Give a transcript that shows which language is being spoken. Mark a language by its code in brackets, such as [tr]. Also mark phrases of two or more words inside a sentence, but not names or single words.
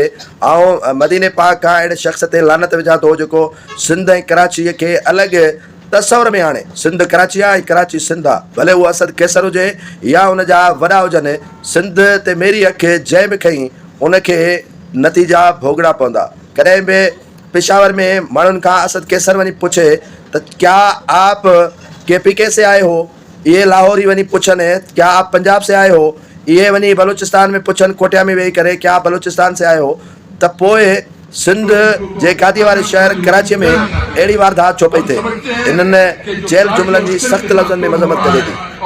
[sd] ऐं मदीने पाक खां अहिड़े शख़्स ते लानत विझां थो जेको सिंध ऐं कराचीअ खे अलॻि तसवर में हाणे सिंध कराची आहे ऐं कराची सिंध आहे। भले उहो असद कैसर हुजे या उनजा वॾा हुजनि, सिंध ते मेरी अखि जंहिं बि खईं उनखे नतीजा भोगड़ा पवंदा। कॾहिं बि पेशावर में माण्हुनि खां असद कैसर वञी पुछे त [ur] کیا آپ KPK سے آئے ہو، یہ [sd] लाहौर ही वञी पुछनि। [ur] کیا آپ پنجاب سے آئے ہو، یہ [sd] वञी बलूचिस्तान में पुछनि, कोटिया में वेही करे [ur] کیا آپ بلوچستان سے آئے ہو. [sd] त पोइ सिंध जे गादी वारे शहर कराचीअ में अहिड़ी वारदात छो पई थिए? इन्हनि जेल जुमलनि जी सख़्त लफ़्ज़नि में मज़म्मत करे थी।